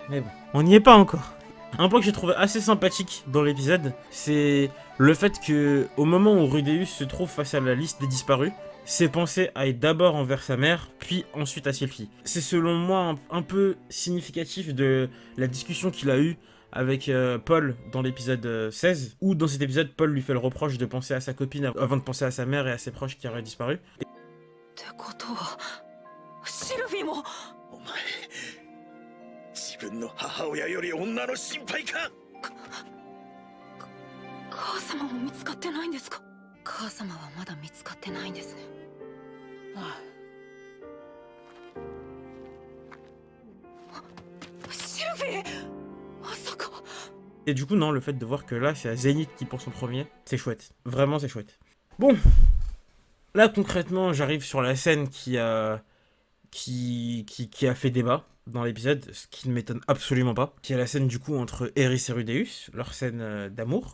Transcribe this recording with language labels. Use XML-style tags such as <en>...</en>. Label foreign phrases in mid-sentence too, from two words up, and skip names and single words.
<fr>Mais bon, on n'y est pas encore. Un point que j'ai trouvé assez sympathique dans l'épisode, c'est le fait que au moment où Rudeus se trouve face à la liste des disparus, ses pensées aillent d'abord envers sa mère, puis ensuite à Sylphie. C'est selon moi un peu significatif de la discussion qu'il a eue avec Paul dans l'épisode 16, où dans cet épisode, Paul lui fait le reproche de penser à sa copine avant de penser à sa mère et à ses proches qui auraient disparu.</fr> <ja>ってことはシルフィもお前自分の母親より女の心配か。母様も見つかってないんですか。母様はまだ見つかってないんですね。シルフィまさか。</ja> <fr>Et du coup, non, le fait de voir que là, c'est à Zénith qui pour son premier, c'est chouette. Vraiment, c'est chouette. Bon, là, concrètement, j'arrive sur la scène qui a fait débat dans l'épisode, ce qui ne m'étonne absolument pas. Qui est la scène, du coup, entre Eris et Rudeus, leur scène d'amour.</fr>